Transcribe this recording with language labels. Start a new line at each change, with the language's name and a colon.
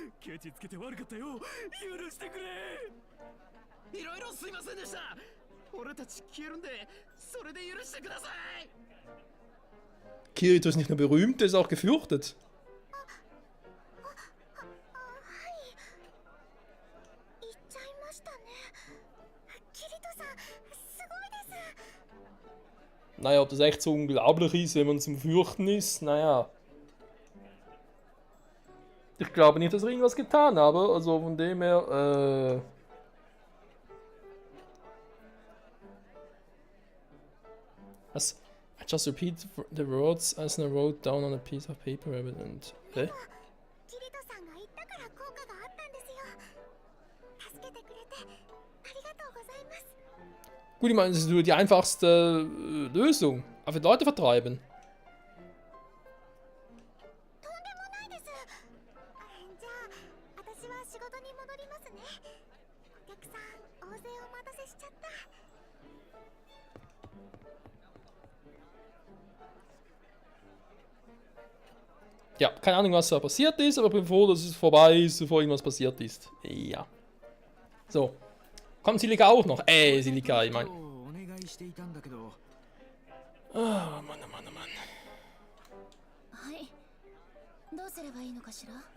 Japanese: ケチつけて悪かったよ。許してくれ。いろいろすいませんでした。俺たち消えるんで、それで許してください。
German: Kirito ist nicht nur berühmt, er ist auch gefürchtet.
Japanese: 行っちゃいましたね。キリトさん、すごいです。
German: Naja, ob das echt so unglaublich ist, wenn man zum Fürchten ist, naja. Ich glaube nicht, dass er irgendwas getan habe, also von dem her, Was?
English: I just repeat the words as I wrote down on a piece of paper and...
Japanese: キリトさんが言ったから効果があったんですよ。助けてくれてありがとうございます。
German: Gut, ich meine, das ist nur die einfachste Lösung. Einfach Leute vertreiben.
Japanese: とんでもないです。じゃあ、私は仕事に戻りますね。お客さん、大勢お待たせしちゃった。
German: Ja, keine Ahnung, was da passiert ist, aber bevor das vorbei ist, bevor irgendwas passiert ist. Ja. So. Kommt Silika auch noch? Silika, ich meine.
Japanese: お願いしていたんだけど。
German: Ah, Mann, oh Mann, oh Mann.
Japanese: はい。どうすればいいのかしら？